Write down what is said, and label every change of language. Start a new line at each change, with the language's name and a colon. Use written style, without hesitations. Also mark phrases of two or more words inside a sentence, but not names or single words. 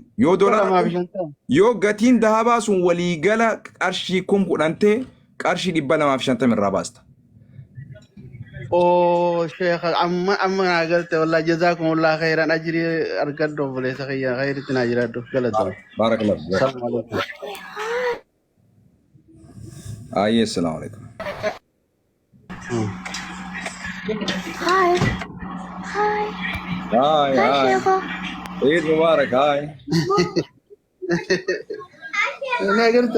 Oromo: Yoo doolaara yoo gatiin dahabaa sun waliigala qarshii 10,000 ta'e qarshii 250 irraa baasta. Oh Sheikh amma nagalte wallahi
Arabic: جزاكم الله خيرا
Oromo: ajri argaddo bole sakhiya khairitin ajraddo galata.
Arabic: Barakallahu. السلام عليكم. Aye, السلام عليكم.
English: Hi. Hi. Sheikh.
Arabic: عيد مبارك هاي. ما قلت